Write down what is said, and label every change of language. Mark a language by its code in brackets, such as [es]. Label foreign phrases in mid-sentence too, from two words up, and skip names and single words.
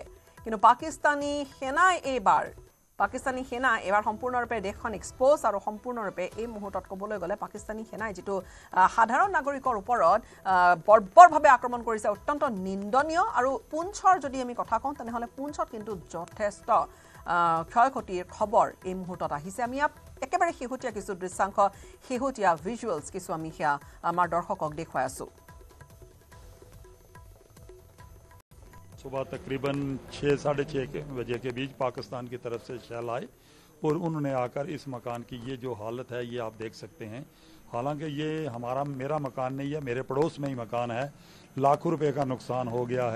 [as] কিন্তু পাকিস্তানী সেনাই এইবাৰ সম্পূৰ্ণৰূপে দেশখন এক্সপ'জ, আৰু সম্পূৰ্ণৰূপে এই মুহূৰ্তত ক'বলৈ গ'লে পাকিস্তানী সেনাই যিটো সাধাৰণ নাগৰিকৰ ওপৰত বৰ্বৰভাৱে আক্ৰমণ কৰিছে, অত্যন্ত নিন্দনীয়। আৰু পুঞ্চৰ যদি আমি কথা কওঁ তেনেহ'লে পুঞ্চত কিন্তু যথেষ্ট ক্ষয়ক্ষতিৰ খবৰ এই মুহূৰ্তত আহিছে। আমি একেবাৰে শেহতীয়া কিছু দৃশ্যাংশ, শেহতীয়া ভিজুৱেলছ কিছু আমি সেয়া আমাৰ দৰ্শকক দেখুৱাই আছোঁ। [hi] सुबह तकरीबन 6-6:30 बजे के बीच पाकिस्तान की तरफ से शैल आए और उन्होंने आकर इस मकान की ये जो हालत है ये आप देख सकते हैं। हालांकि ये मेरा मकान नहीं है, मेरे पड़ोस में ही मकान है, लाखों रुपए का नुकसान हो गया है।